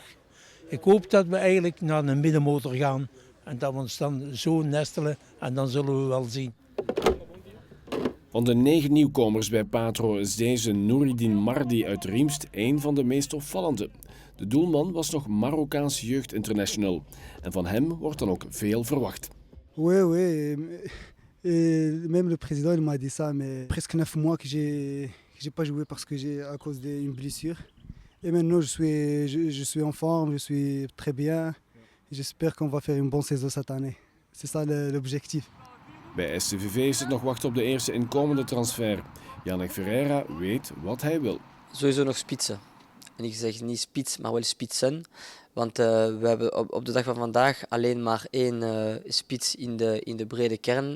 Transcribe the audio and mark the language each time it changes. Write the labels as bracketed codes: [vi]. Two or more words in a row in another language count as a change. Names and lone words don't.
[nl] Ik hoop dat we eigenlijk naar een middenmotor gaan en dat we ons dan zo nestelen en dan zullen we wel zien. Van de 9 nieuwkomers bij Patro is deze Nouridine Mardi uit Riemst een van de meest opvallende. De doelman was nog Marokkaans jeugdinternational en van hem wordt dan ook veel verwacht. [fr] Oui. Même le président il m'a dit ça, mais presque 9 mois que j'ai pas joué parce que à cause d'une blessure. Et maintenant je suis en forme, je suis très bien. J'espère qu'on va faire une bonne saison cette année. C'est ça l'objectif. [nl] Bij STVV is het nog wachten op de eerste inkomende transfer. Yannick Ferreira weet wat hij wil. Sowieso nog spitsen. En ik zeg niet spits, maar wel spitsen. Want we hebben op de dag van vandaag alleen maar 1 spits in de brede kern.